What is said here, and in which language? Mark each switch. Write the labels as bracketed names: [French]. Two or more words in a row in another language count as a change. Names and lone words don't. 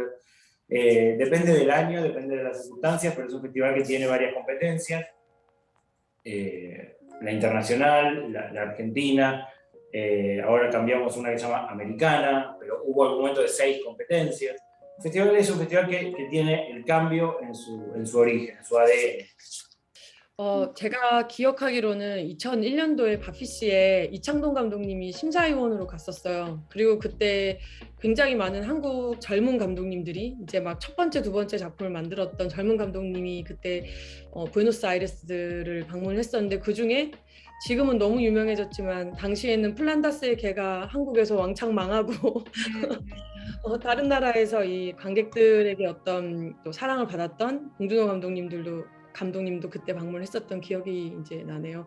[Spanish] Depende del año, depende de las circunstancias, pero es un festival que tiene varias competencias. La internacional, la argentina, ahora cambiamos una que se llama americana, pero hubo algún momento de 6 competencias. El festival es un festival que tiene el cambio en su origen, en su ADN. [Korean] 제가 기억하기로는 2001년도에 바피시에 이창동 감독님이 심사위원으로 갔었어요. 그리고 그때 굉장히 많은 한국 젊은 감독님들이 이제 막 첫 번째, 두 번째 작품을 만들었던 젊은 감독님이 그때 부에노스아이레스를 방문했었는데 그 중에 지금은 너무 유명해졌지만 당시에는 플란다스의 개가 한국에서 왕창 망하고 다른 나라에서 이 관객들에게 어떤 또 사랑을 받았던 봉준호 감독님도 그때 방문했었던 기억이 이제 나네요.